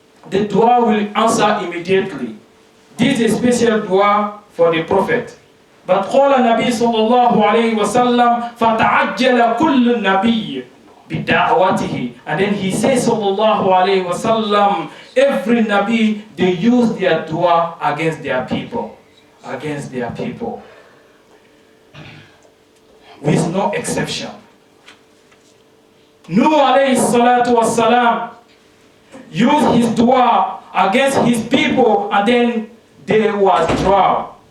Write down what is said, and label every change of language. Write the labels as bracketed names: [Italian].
[English] The dua will answer immediately. This is a special dua for the Prophet. But [Arabic] قال النبي صلى الله عليه وسلم فتعجل كل نبي بدعوته. [English] And then he says [Arabic] صلى الله عليه وسلم, [English] every Nabi, they use their dua against their people. Against their people. With no exception. Nuh alayhi salatu wassalam used his dua against his people and then they was drowned.